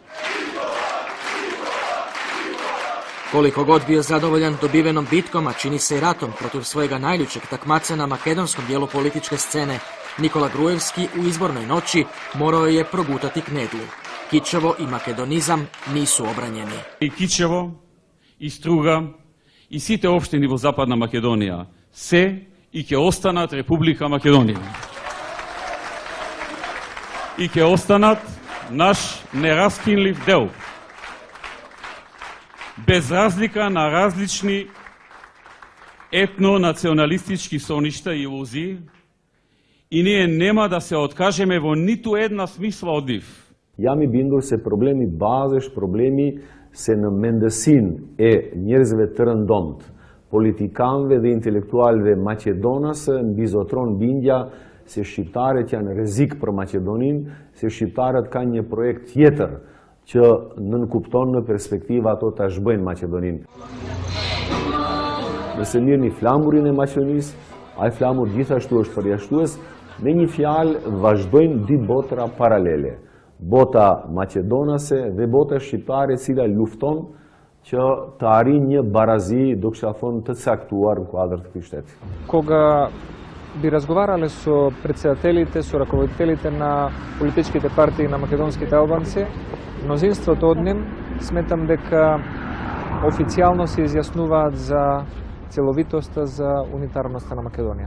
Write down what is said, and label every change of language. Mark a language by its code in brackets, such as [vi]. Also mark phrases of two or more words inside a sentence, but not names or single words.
[hr] Koliko god bio zadovoljan dobivenom bitkom, a čini se i ratom protiv svojega najljućeg takmaca na makedonskom dijelu političke scene, Nikola Gruevski u izbornoj noći morao je progutati knedlu. Kičevo i makedonizam nisu obranjeni. [mk] И Кичево, и Струга, и сите општини во Западна Македонија се и ќе останат Република Македонија. И ќе останат наш нераскинлив дел. Без разлика на различни етно-националистички соништа и илузии, и ние нема да се откажеме во ниту една смисла од нив. [sq] Jam i bindur se problemi bazesh, problemi se në mendësin e njerëzve të rëndomt, politikanëve dhe intelektualëve maqedonase mbizotron bindja se shqiptarët janë rrezik për Maqedoninë, se shqiptarët kanë një projekt tjetër që nënkupton në perspektivë ato ta zhbëjnë Maqedoninë. Nëse mirëni flamurin e Maqedonisë, ai flamur gjithashtu është përjashtues, me një fjalë vazhdojnë dy botra paralele. Bota maqedonase dhe bota shqiptare, e cila lufton që të arrijë një barazi, duke thënë, të caktuar në kuadër të këtij shteti. [mk] Кога би разговарале со председателите, со раководителите на политичките партии на македонските албанци, мнозинството од нив сметам дека официјално се изјаснуваат за целовитоста, за унитарноста на Македонија.